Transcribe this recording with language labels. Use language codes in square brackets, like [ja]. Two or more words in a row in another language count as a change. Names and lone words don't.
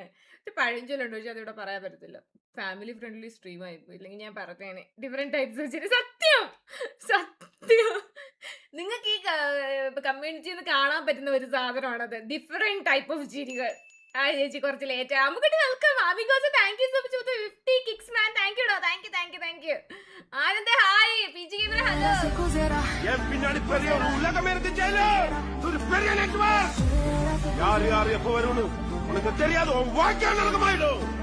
[ml] പഴഞ്ചൊല്ലുണ്ടോ ചോദിച്ചാൽ അതിവിടെ പറയാൻ പറ്റത്തില്ല. [en] family friendly stream [ml] ആയിപ്പോ, ഇല്ലെങ്കിൽ ഞാൻ പറഞ്ഞേനെ [en] different types [ml] വെച്ചിട്ട്. സത്യം സത്യം, നിങ്ങൾക്ക് ഈ കമ്മ്യൂണിറ്റിന്ന് കാണാൻ പറ്റുന്ന ഒരു സാധനമാണത്, [en] different type of [ml] ചിരികൾ. ആ ചേച്ചി കുറച്ച് ലേറ്റ് ആകുമ്പോൾ വെൽക്കം. [en] amigos thank you so much for the 50 kicks man. thank you ഡോ, thank you thank you thank you. Ananda hi, PG Gamer hello. [ta] யார் யார் எப்ப வரணும் உனக்கு தெரியாது. உன் வாழ்க்கை நடக்கமாயிடும்.